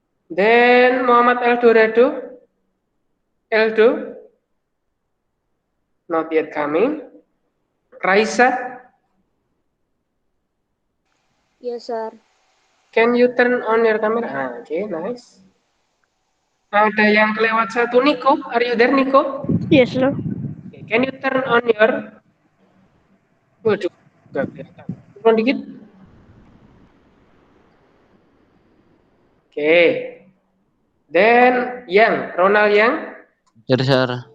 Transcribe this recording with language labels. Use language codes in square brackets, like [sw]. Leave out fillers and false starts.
[en] Then Muhammad Eldorado. Eldo. Not yet coming. Raisa. Yes, Sir. Can you turn on your camera? Okay, nice. [id] Ada yang kelewat satu, Nico. [en] Are you there, Nico? Yes, sir. Okay, can you turn on your... [id] Waduh, nggak kelihatan. Turun dikit. [en] Okay. Then Yang, Ronald Yang. [id] Hadir, Sir.